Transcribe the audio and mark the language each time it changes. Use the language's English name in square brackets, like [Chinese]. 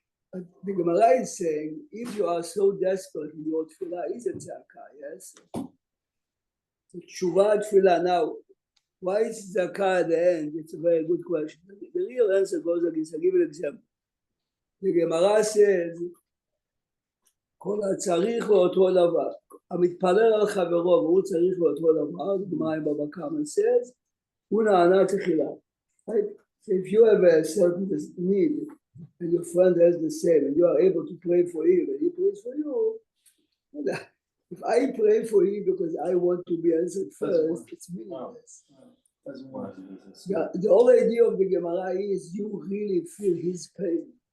[English] But the Gemara is saying, if you are so desperate in your tefillah, is a tzedakah, yes? So tshuva tefillah. Now, why is tzedakah at the end? It's a very good question. The real answer goes like this. I'll give you an example. The Gemara says, [Hebrew] כל הצריך לאותו דבר. המתפלל על חברו והוא צריך לאותו דבר, דוגמה עם בבא קמא says, הוא נענה תחילה. [English] Right? So if you have a certain need and your friend has the same and you are able to pray for him and he prays for you, if I pray for him because I want to be answered first, it's meaningless. Doesn't work. Yeah, the whole idea of the Gemara is you really feel his pain.